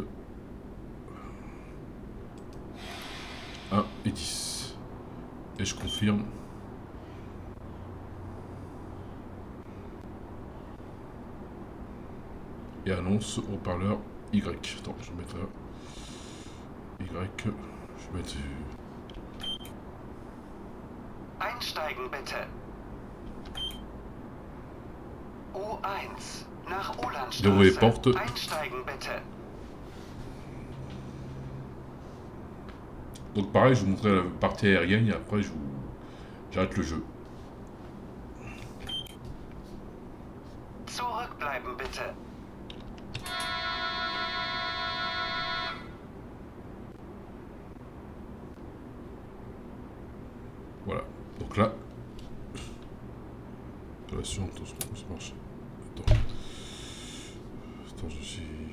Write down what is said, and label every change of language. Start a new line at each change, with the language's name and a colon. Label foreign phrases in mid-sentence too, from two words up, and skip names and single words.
French: 1 et 10. Et je confirme. Et annonce haut-parleur Y. Attends, je vais mettre là. Y. Je vais mettre...
German: Einsteigen bitte. U1 nach
French: J'ouvre les
German: Ulandstraße.
French: portes.
German: Einsteigen bitte.
French: Donc pareil, je vous montrerai la partie aérienne et après j'arrête le jeu.
German: Zurückbleiben bitte.
French: Voilà. Donc là... Relation, attention, comment ça marche? Attends. Attends, je suis...